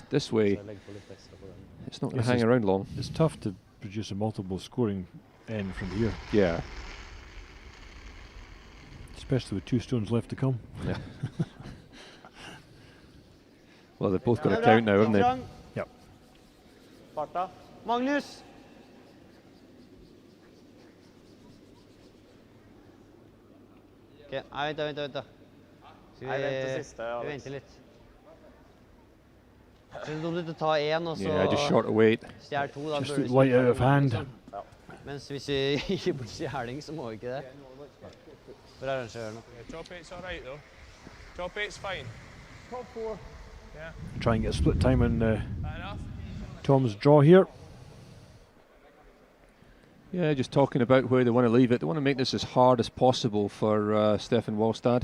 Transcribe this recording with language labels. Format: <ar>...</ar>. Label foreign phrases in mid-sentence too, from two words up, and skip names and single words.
<en>This way, it's not going to hang around long. It's tough to produce a multiple scoring end from here. Yeah. Especially with 2 stones left to come. Yeah. Well, they've both got a count now, haven't they? Yep.</en> <no>Magnus. Okay, vent da. Skal Nei, vent til siste, Alex. Vi venter litt. Så det er dumt å ta en, og så</no> <en>Yeah, just short of weight.</en> <no>stjæl 2. Da</no> <en>Just</en> <no>bør du</no> <en>light out of hand.</en> <no>Mens hvis vi gir bort stjæling, så må vi ikke det. For arrangøren.</no> <en>Top 8's all right though. Top 8's fine. Top 4. Yeah. Try and get a split time on Fair enough. Tom's draw here. Yeah, just talking about where they want to leave it. They want to make this as hard as possible for Stefan Walstad.</en>